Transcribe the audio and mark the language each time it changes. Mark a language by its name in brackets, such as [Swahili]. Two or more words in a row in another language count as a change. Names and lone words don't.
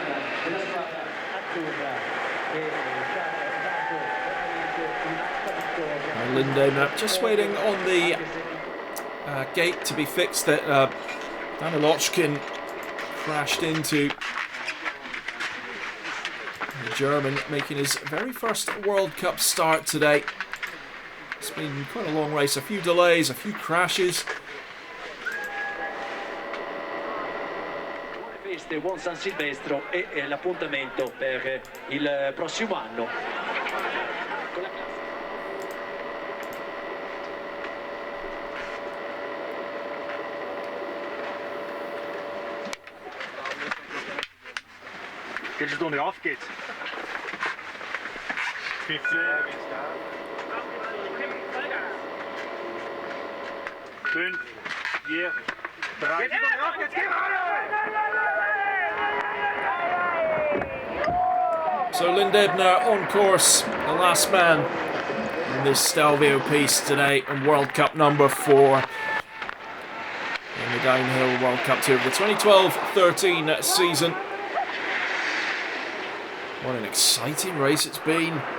[English] And Lindebner just waiting on the gate to be fixed that Danilochkin crashed into. The German making his very first World Cup start today. It's been quite a long race, a few delays, a few crashes. [Italian] Buone feste, buon San Silvestro e l'appuntamento per il prossimo anno. [German] Geht es doch nicht auf, geht's. 15. 5, 4, 3. [English] So Lindebner on course, the last man in this Stelvio piece today, and World Cup number 4 in the downhill World Cup Tour of the 2012-13 season. What an exciting race it's been.